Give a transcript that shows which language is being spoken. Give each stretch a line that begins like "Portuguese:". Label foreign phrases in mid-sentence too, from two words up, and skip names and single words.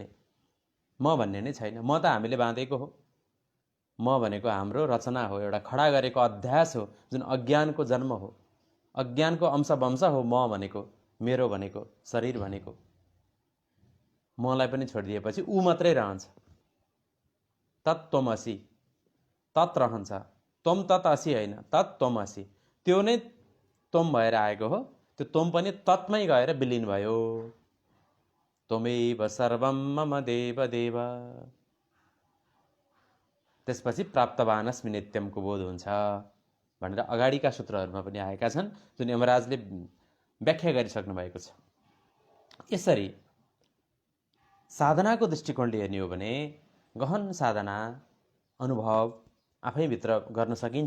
Nepali: म भन्ने नै छैन, म त हामीले बाँधेको हो, म भनेको हाम्रो रचना हो, एउटा खडा गरेको अध्यास हो, जुन अज्ञानको जन्म हो, अज्ञानको अंशवंश हो। म भनेको, मेरो भनेको, शरीर भनेको। मलाई पनि छोडिदिएपछि ऊ मात्रै रहन्छ। तत्त्वमसि, तत् रहन्छ,
Sanskrit: त्वम तत् असि
Nepali: होइन, तत्त्वमसि, त्यो नै त्वम भएर आएको हो। त्यो त्वम पनि तत्मै गएर विलिन भयो।
Sanskrit: त्वमेव सर्वं मम देव देव।
Nepali: त्यसपछि प्राप्तवानस्मि नित्यमको बोध हुन्छ भनेर अगाडिका सूत्रहरूमा पनि आएका छन्, जुन यमराजले व्याख्या गरिसक्नु भएको छ। यसरी साधनाको दृष्टिकोणले हेर्ने हो भने गहन साधना अनुभव आफैभित्र गर्न सकिन्छ।